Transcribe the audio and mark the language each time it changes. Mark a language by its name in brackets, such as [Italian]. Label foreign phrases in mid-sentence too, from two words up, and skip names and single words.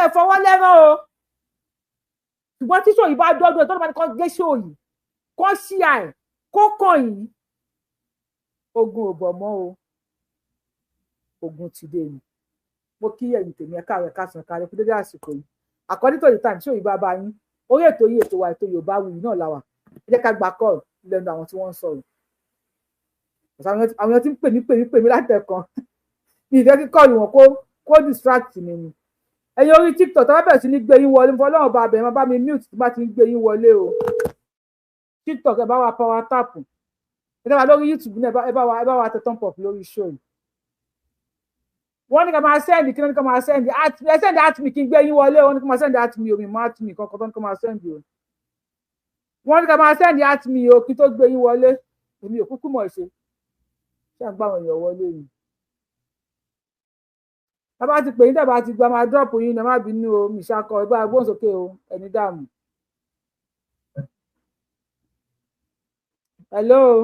[Yoruba] ẹ fọwọ́ lẹ́rán o ṣùgbọ́n tí ṣòyìn bá dọ́dún ẹ̀ tó ló máa ní kó gé ṣòyìn kó ṣíà ẹ̀ kó kàn yín ogun ò bọ̀ mọ́ o ogun ti dé ni mo kí ẹ̀yin tèmi ẹ̀ka rẹ̀ kásán kárẹ̀ fún dédé àsìkò yìí [English] according to the time [Yoruba] ṣòyìn bá bá yín orí ètò yìí ètò wa ètò Yorùbáwùyí náà làwà ẹ jẹ́ ká gba call lẹ́nu àwọn tí wọ́n ń sọ̀rọ̀ àwọn tí ń pè mí látẹ̀kan ní ìfẹ́ kíkọ́ ìwọ̀n kó distract mi ni ẹ̀yin orí TikTok tó bá bẹ̀rẹ̀ sí ní gbé yín wọlé fún Ọlọ́run bá bẹ̀rẹ̀ máa bá mi mute tó bá ti ń gbé yín wọlé o TikTok ẹ bá wa [English] power tap [Yoruba] ẹ dábàá lórí YouTube náà ẹ bá wa tẹ [English] thumb up [Yoruba] lórí show yìí wọ́n ní ká máa send kí wọ́n ní ká máa send ẹ [English] send at me [Yoruba] kí n gbé yín wọlé wọ́n ní ká máa [English] send at me [Yoruba] omi mọ́ [English] at me [Yoruba] kankan tó ní ká máa send o wọ́n ní ká máa [English] send at me [Yoruba] o kí tó gbé yín wọlé èmi ò kúkú mọ̀ ṣe ṣé à ń gbà wọn èèyàn wọlé ni bàbá ti pè yín dàbà ti gba máa drop yín ní ẹ má bínú o mi ṣàkọ ẹ bá gbóhùn sókè o ẹni dààmú. [English] hello.